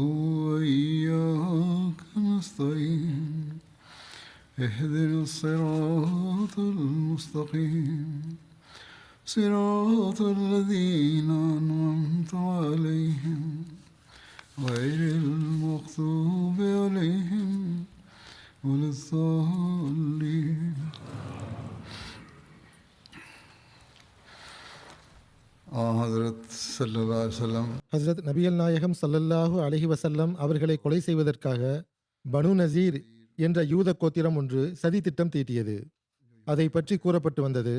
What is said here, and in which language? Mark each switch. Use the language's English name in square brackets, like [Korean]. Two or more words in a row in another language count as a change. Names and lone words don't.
[Arabic] وإياك نستعين اهدنا الصراط المستقيم صراط الذين أنعمت عليهم غير المغضوب عليهم ولا الضالين. حضرت صلى الله عليه وسلم [Tamil] ஹஜ்ரத் நபியல் நாயகம் [Arabic] صلى الله عليه وسلم [Tamil] அவர்களை கொலை செய்வதற்காக பனு நசீர் என்ற யூத கோத்திரம் ஒன்று சதி திட்டம் தீட்டியது. அதை பற்றி கூறப்பட்டு வந்தது.